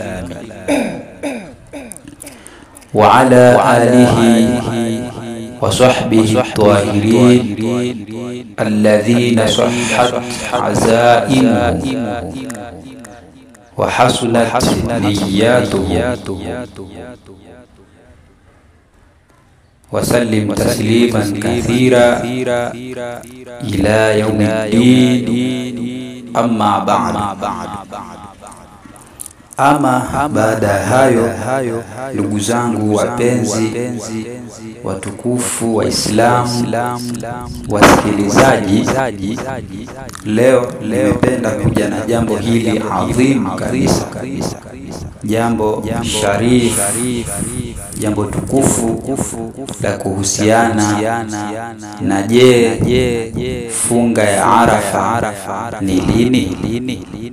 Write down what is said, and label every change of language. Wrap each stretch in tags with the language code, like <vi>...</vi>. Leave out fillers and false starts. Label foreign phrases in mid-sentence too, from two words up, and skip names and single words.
<ar>وعلى آله وصحبه الطاهرين الذين صحت عزائمهم وحسنت نياتهم، وسلم تسليما كثيرا إلى يوم الدين. أما بعد.</ar> <sw>Ama baada hayo, ndugu zangu wapenzi watukufu wa Islamu, wasikilizaji, leo nimependa kuja na jambo hili adhimu kabisa, jambo sharif, jambo tukufu la kuhusiana na funga ya Arafa ni lini?</sw>